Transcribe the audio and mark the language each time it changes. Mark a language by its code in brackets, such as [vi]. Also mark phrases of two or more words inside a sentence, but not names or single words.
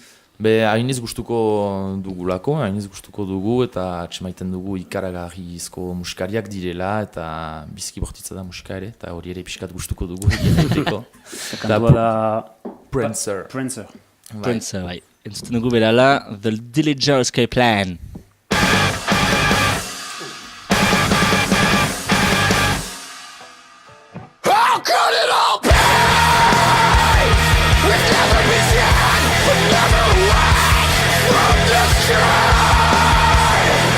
[eu] Hainiz gustuko dugu eta atxemaiten dugu ikaragarrizko musikariak direla eta bizki bortitza da musika ere, eta hori ere pixkat gustuko dugu egiteko. Kantua da Prancer. Prancer, bai. Entzuten dugu berala, The Dillinger Escape Plan. [en] How could it all pay? We've never been sad, we've never went from the sky.